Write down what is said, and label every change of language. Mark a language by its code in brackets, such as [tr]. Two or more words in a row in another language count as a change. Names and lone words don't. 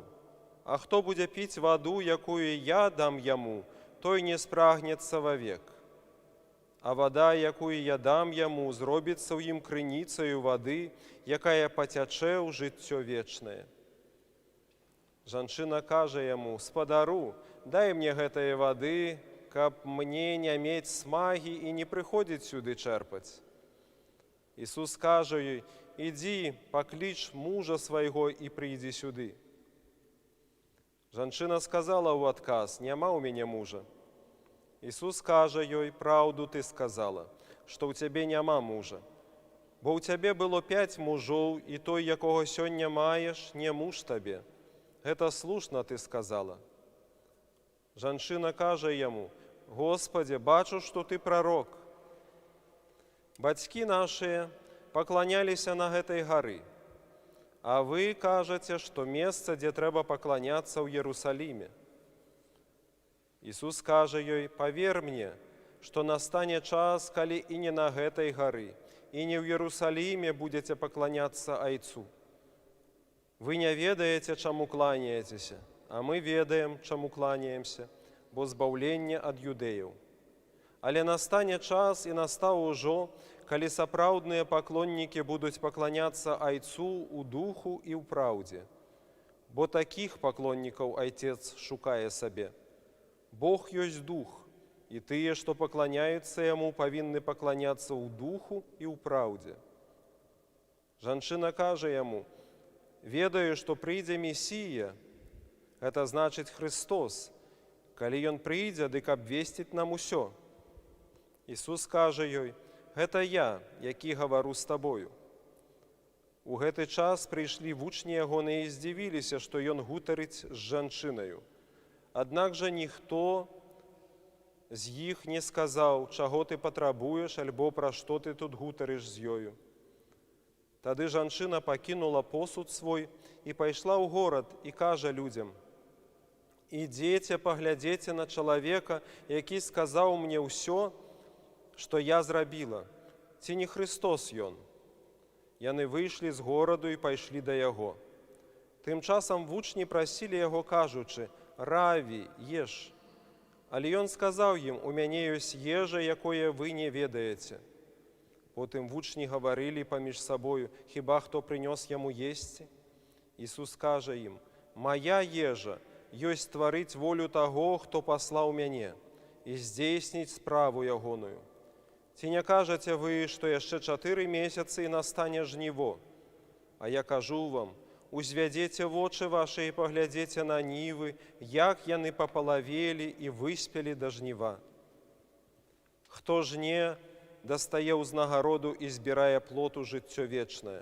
[uk] А хто буде пить воду, якою я дам йому, той не спрагнеться вовек. А вода, якою я дам йому, зробиться в їм криницею води, яка потече у життя вічне». [be] Жанчина каже йому: «Сподару, дай мне гэтай воды, каб мне не мець смаги і не приходить сюди черпать». [uk] Ісус каже їй: «Іди, поклич мужа свого і прийди сюди». Жанчина сказала у отказ: «Нема у мене мужа». Ісус каже їй: «Правду ти сказала, що у тебе нема мужа. Бо у тебе було 5 мужів, і той, якого сьогодні маєш, не муж тобі. [be] Гэта слушно ти сказала». [uk] Жанчина каже йому: «Господи, бачу, що ти пророк. Батьки наші поклонялися на [be] гэтай гары, [uk] а ви кажете, що місце, де треба поклоняться у Єрусалимі». Ісус каже їй: «Повір мені, що настане час, коли і не на [be] гэтай гары, [uk] і не в Єрусалимі будете поклоняться Айцу. [ru] Вы не ведаете, чему кланяетесь, а мы ведаем, чему кланяемся, [uk] бо збавлення ад юдеїв. Але настане час, і настав уже, коли сапраўдныя поклонники будуть поклоняться Айцу у духу і в правді. Бо таких поклонников Отец шукає себе. [be] Бог есть дух, и тые, что поклоняются Ему, повинны поклоняться у духу и у правде». Жанчина каже Ему: «Ведаю, что прийде Мессия, это значит Христос. Коли Ён прийде, дык обвестить нам усё». Ісус каже ёй: «Гэта я, які говорю з тобою». У гэты час прийшли вучні ягони і здивилися, що Ён гутарить з жанчиною. [uk] Аднак же ніхто з їх не сказав, чого ти потребуєш, альбо про що ти тут гутариш з ёю. [be] Тады жанчина покинула посуд свой і пайшла ў город і каже людям: «Ідзеце, паглядзеце на чалавека, які сказаў мне ўсё, што я зрабіла. Ці не Христос ён?» Яны выйшлі з гораду і пайшлі да яго. Тым часам вучні прасілі яго, кажучы: «Раві, еш». Але ён сказаў ім: «У мяне ёсць ежа, якое вы не ведаеце». Потым вучні гаварылі паміж сабою: «Хіба хто прынёс яму есці?» Ісус кажа ім: «Моя ежа ёсць тварыць волю таго, хто паслаў мяне, і здзейсніць справу ягоную. Ці не кажете ви, што яшчэ 4 месяцы і настане жніво? А я кажу вам, узвядзеце вочы вашы і паглядзеце на нівы, як яны папалавелі і выспелі да жніва. Хто жне, дастае ўзнагароду і збірае плод у жыццё вечнае.